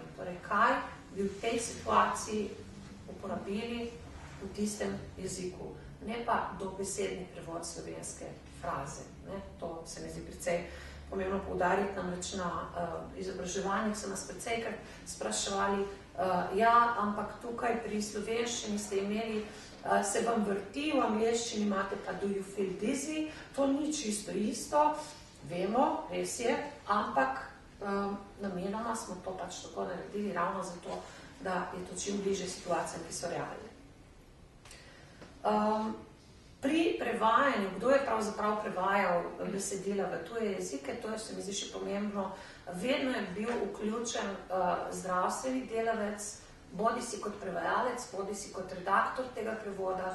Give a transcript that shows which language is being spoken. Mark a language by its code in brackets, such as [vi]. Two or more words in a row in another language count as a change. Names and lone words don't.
[sl] Torej, kaj bi v tej situaciji uporabili v tistem jeziku, ne pa dobesedni prevod slovenske fraze. To se mi zdi precej pomembno poudariti, namreč na izobraževanjih so nas precejkrat spraševali, ampak tukaj pri slovenščini ste imeli se vam vrti, v angleščini imate pa [en] do you feel dizzy, [sl] to ni čisto isto, vemo, res je, ampak namenoma smo to pač tako naredili ravno zato, da je to čim bliže situacijam, ki so realne. Pri prevajanju, kdo je pravzaprav prevajal besedila v tuje jezike, to je se mi zdi še pomembno, vedno je bil vključen zdravstveni delavec, bodi si kot prevajalec, bodi si kot redaktor tega prevoda.